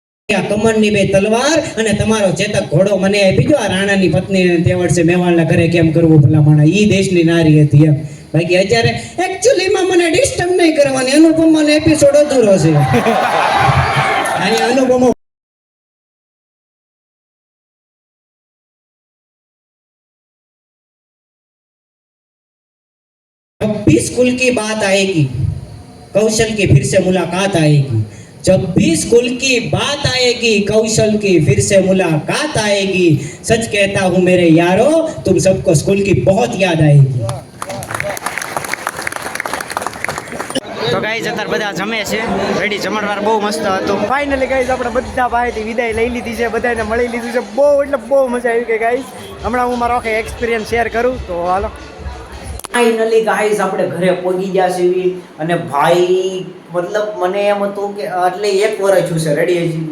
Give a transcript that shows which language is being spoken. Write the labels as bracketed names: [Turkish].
[Gujarati] કમરની બે તલવાર અને તમારો ચેતક ઘોડો મને આપી દો. આ રાણાની પત્ની તે વર્ષે મેવાડના ઘરે કેમ કરવું ભલા માણા, ઈ દેશની નારી હતી એમ. બાકી અત્યારે એકચ્યુઅલીમાં મને ડિસ્ટર્બ નહીં કરવાની, અનુપમાનો એપિસોડ અધૂરો છે. અને અનુપમા 26 [Hindi] स्कूल की बात आएगी कौशल की फिर से मुलाकात आएगी. जब भी स्कूल की बात आएगी कौशल की फिर से मुलाकात आएगी. सच कहता हूँ मेरे यारो तुम सबको स्कूल की बहुत याद आएगी. [Gujarati] તો ગાઈઝ અત્યારે બધા જમે છે રેડી, જમણવાર બહુ મસ્ત હતું. ફાઇનલી ગાઈઝ આપણે બધા ભાઈથી વિદાય લઈ લીધી છે, બધાને મળી લીધું છે. બહુ એટલે બહુ મજા આવી ગઈ ગાઈઝ. હમણાં હું મારો આખો એક્સપિરિયન્સ શેર કરું તો હાલો. ફાઇનલી ગાઈઝ આપણે ઘરે પહોંચી ગયા છીએ અને ભાઈ મતલબ મને એમ હતું કે એટલે 1 વર્ષ થયું છે રેડી હજી.